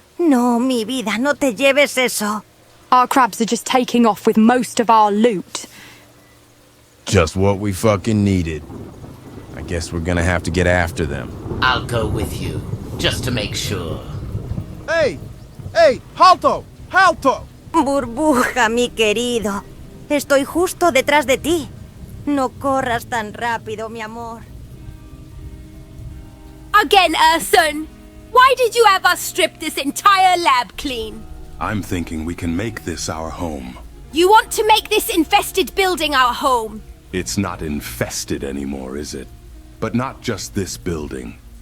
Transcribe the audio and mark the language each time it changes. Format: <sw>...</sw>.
<es>No, mi vida, no te lleves eso.</es> <en>Our crabs are just taking off with most of our loot. Just what we fucking needed. I guess we're gonna have to get after them. I'll go with you, just to make sure. Hey! Hey! Halto! Halto!</en> <es>Burbuja, mi querido. Estoy justo detrás de ti. No corras tan rápido, mi amor.</es> <en>Again, Urson. Why did you have us strip this entire lab clean? I'm thinking we can make this our home. You want to make this infested building our home? It's not infested anymore, is it? But not just this building.</en>